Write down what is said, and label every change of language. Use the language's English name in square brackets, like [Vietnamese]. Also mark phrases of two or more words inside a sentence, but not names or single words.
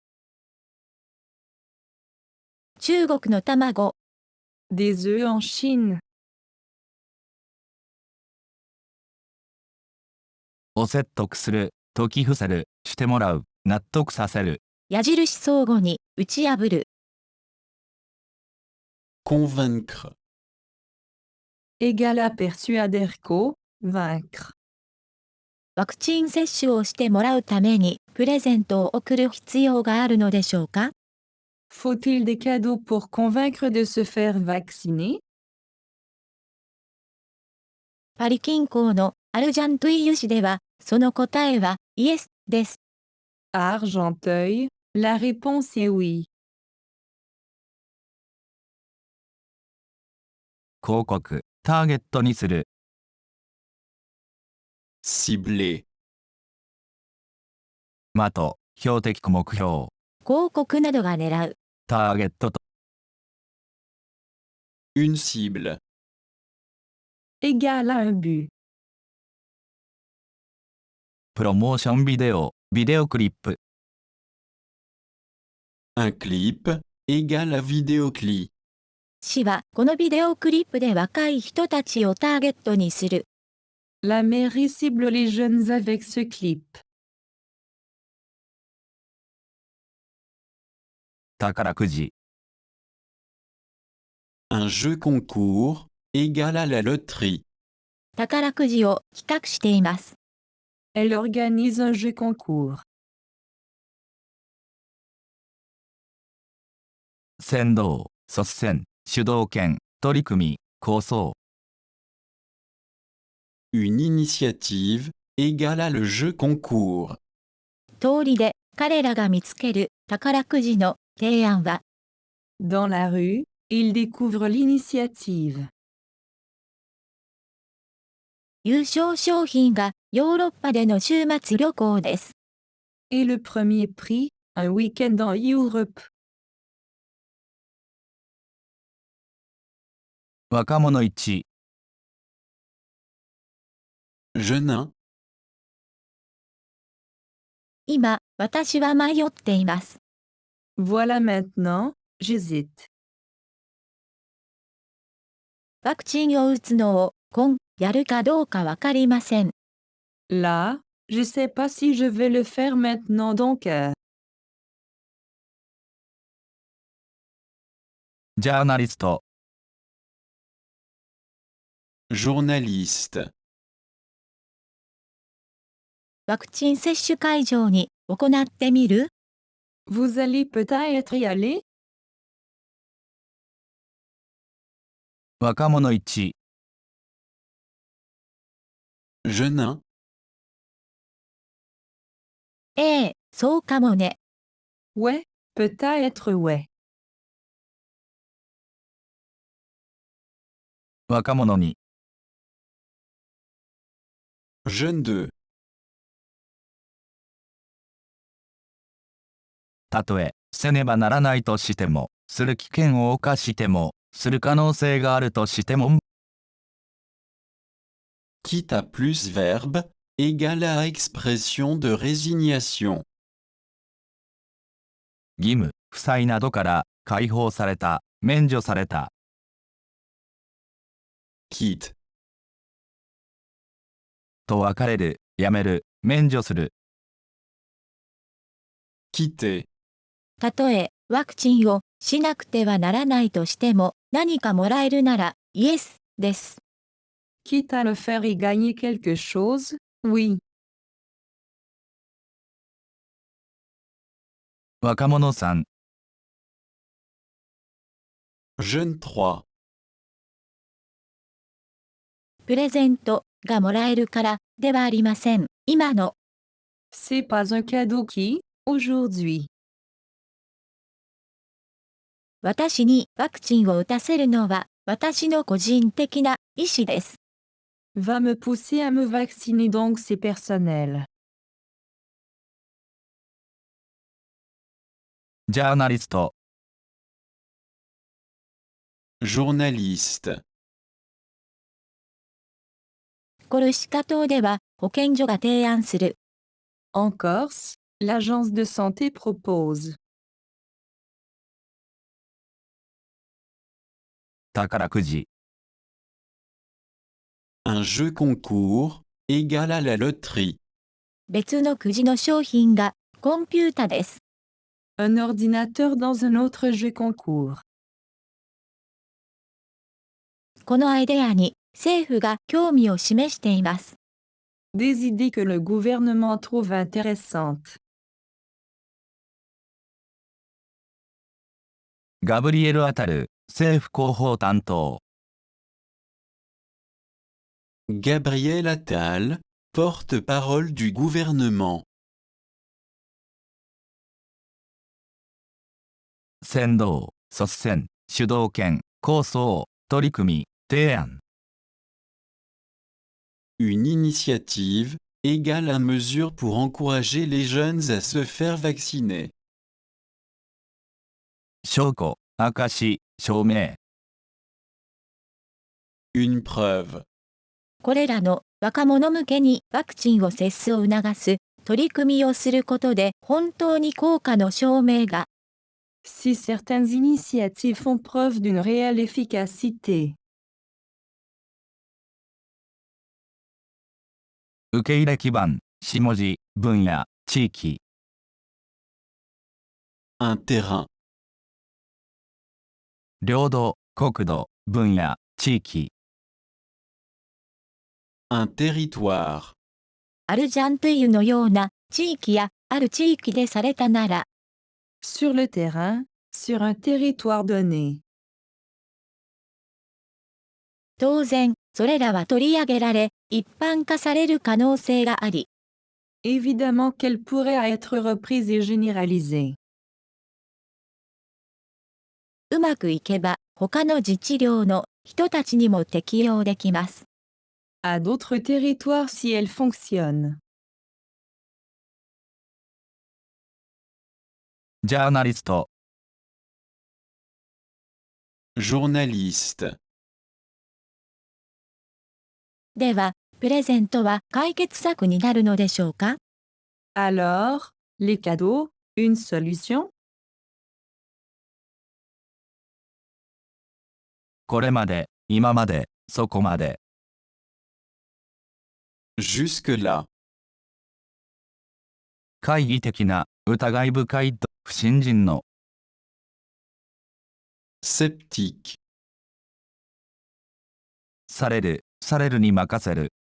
[Japanese] 中国の卵。 [French] Des œufs en Chine. [Japanese] を説得する、説き伏せる、してもらう、納得させる、矢印相互に打ち破る。 [French] convaincre, Égal à persuader co, vaincre. [Japanese] ワクチン接種をしてもらうためにプレゼントを送る必要があるのでしょうか？ [French] Faut-il des cadeaux pour convaincre de se faire vacciner? [Japanese] パリ近郊のアルジャントゥイユ市では、その答えはイエスです。 [French] À Argenteuil, la réponse est oui. [Japanese] 広告、ターゲットにする、 [French] cibler, [Japanese] 的、標的目標、広告などが狙う。ターゲットと、 [French] une cible, Égal à un but. [Japanese] プロモーションビデオ、ビデオクリップ、 [French] un clip, égal à vidéoclip, [Japanese] 市はこのビデオクリップで若い人たちをターゲットにする。 [French] La mairie cible les jeunes avec ce clip. [Japanese] 宝くじ、 [French] un jeu concours, égal à la loterie, [Japanese] 宝くじを企画しています。 [French] Elle organise un jeu concours. [Japanese] 先導、率先、主導権、取り組み、構想、 [French] une initiative, égal à le jeu concours, [Japanese] 通りで彼らが見つける宝くじの提案は、 [French] Dans la rue, ils découvrent l'initiative. [Japanese] 優勝商品がヨーロッパでの週末旅行です。 [French] Et le premier prix, un week-end en Europe. [Japanese] 若者1、 [French] jeune [Japanese] 今、私は迷っています。 [French] Voilà maintenant, j'hésite. [Japanese] ワクチンを打つのをやるかどうかわかりません。 [French] Là, je sais pas si je vais le faire maintenant donc. [Japanese] ジャーナリスト、 [French] journaliste, [Japanese] ワクチン接種会場に行ってみる？ [French] Vous allez peut-être y aller? [Japanese] 若者1、 [French] jeune 1, [Japanese] ええ、そうかもね。 [French] Ouais, peut-être ouais. [Japanese] 若者2、 [French] jeune 2, [Japanese] たとえ、せねばならないとしても、する危険を冒しても、する可能性があるとしても、 [French] quitte à plus verbe, égale à expression de résignation. [Japanese] 義務、負債などから解放された、免除された、 [French] Quitte, [Japanese] と別れる、やめる、免除する、 [French] quitter, [Japanese] たとえ、ワクチンをしなくてはならないとしても、何かもらえるなら、イエスです。 [French] Quitte à le faire y gagner quelque chose? Oui. [Japanese] 若者3、 [French] jeune 3, [Japanese] プレゼントがもらえるからではありません。今の [French] C'est pas un cadeau qui, aujourd'hui, [Japanese] 私にワクチンを打たせるのは私の個人的な意思です。 [French] va me pousser à me vacciner donc c'est personnel. [Japanese] ジャーナリスト、 [French] journaliste, [Japanese] コルシカ島では保健所が提案する [French] En Corse, l'agence de santé propose [Japanese] 宝くじ、 [French] un jeu concours, égal à la loterie. [Japanese] 別のくじの商品がコンピュータです。 [French] un ordinateur dans un autre jeu concours. [Japanese] このアイデアに政府が興味を示しています。 [French] Des idées que le gouvernement trouve intéressantes. [Japanese] ガブリエル・アタル、政府広報担当、 [French] Gabriel Attal, porte-parole du gouvernement. [Japanese] 先導、率先、主導権、構想、取り組み、提案、 [French] Une initiative, égale à mesure pour encourager les jeunes à se faire vacciner. [Japanese] 証拠、証、証明、 [French] Une preuve, [Japanese] これらの若者向けにワクチンを接種を促す取り組みをすることで本当に効果の証明が [French] Si certaines initiatives font preuve d'une réelle efficacité. [Japanese] 受け入れ基盤、下地、分野、地域、 [French] un terrain, [Japanese] 領土、国土、分野、地域、 [French] un territoire, [Japanese] アルジャントゥイユのような地域やある地域でされたなら [French] Sur le terrain, sur un territoire donné. [Japanese] 当然それらは取り上げられ一般化される可能性があり [French] Évidemment qu'elle pourrait être reprise et généralisée. [Japanese] うまくいけば他の自治領の人たちにも適用できます。 [French] À d'autres territoires si elle fonctionne. [Japanese] ジャーナリスト、 [French] journaliste, [Japanese] では、プレゼントは解決策になるのでしょうか？ [French] Alors, les cadeaux, une solution? [Japanese] これまで、今まで、そこまで、 [French] jusque-là, [Japanese] 懐疑的な、疑い深いと、不信心の、 [French] sceptique, [Japanese] されるに任せる、